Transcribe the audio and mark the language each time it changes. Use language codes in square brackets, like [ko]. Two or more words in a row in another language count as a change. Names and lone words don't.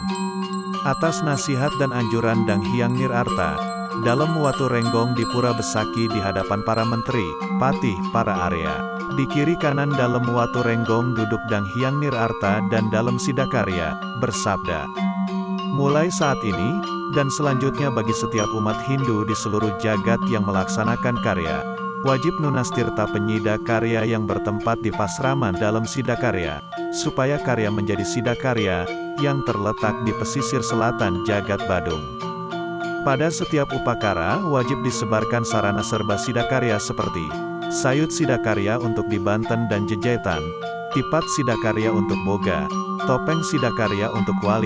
[id] Atas nasihat dan anjuran Dang Hyang Nirarta, Dalem Waturenggong di Pura Besaki di hadapan para menteri, patih, para Arya. Di kiri kanan Dalem Waturenggong duduk Dang Hyang Nirarta dan Dalem Sidakarya, bersabda. Mulai saat ini, dan selanjutnya bagi setiap umat Hindu di seluruh jagat yang melaksanakan karya, wajib nunas tirta penyida karya yang bertempat di Pasraman Dalem Sidakarya, supaya karya menjadi sidakarya, yang terletak di pesisir selatan Jagat Badung. Pada setiap upakara, wajib disebarkan sarana serba sidakarya seperti sayut sidakarya untuk di Banten dan Jejetan, tipat sidakarya untuk Boga, topeng sidakarya untuk Wali.